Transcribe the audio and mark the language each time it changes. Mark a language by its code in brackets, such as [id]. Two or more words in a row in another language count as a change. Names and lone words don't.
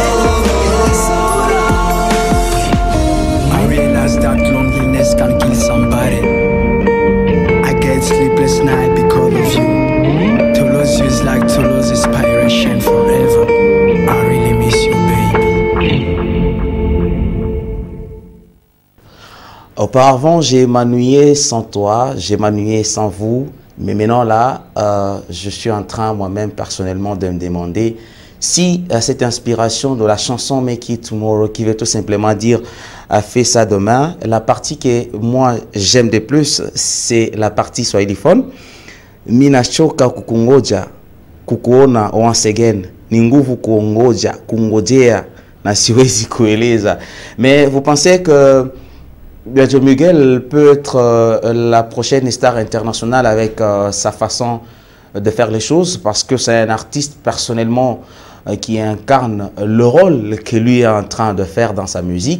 [en] I realize that loneliness can kill somebody. I get sleepless night because of you. To lose you is like to lose inspiration forever. I really miss you, baby. [fr] Auparavant, j'ai émanué sans toi, j'ai émanué sans vous. Mais maintenant, là, je suis en train, moi-même, personnellement, de me demander si cette inspiration de la chanson Make It Tomorrow, qui veut tout simplement dire fais ça demain, la partie que moi, j'aime de plus, c'est la partie swahiliphone. [sw] Minachoka kukungoja, kukuona [en] once again, [sw] ni nguvu kuongoja, kungojea, na siwezi kueleza. [fr] Mais vous pensez que Joe Miguel peut être la prochaine star internationale avec sa façon de faire les choses, parce que c'est un artiste personnellement qui incarne le rôle que lui est en train de faire dans sa musique.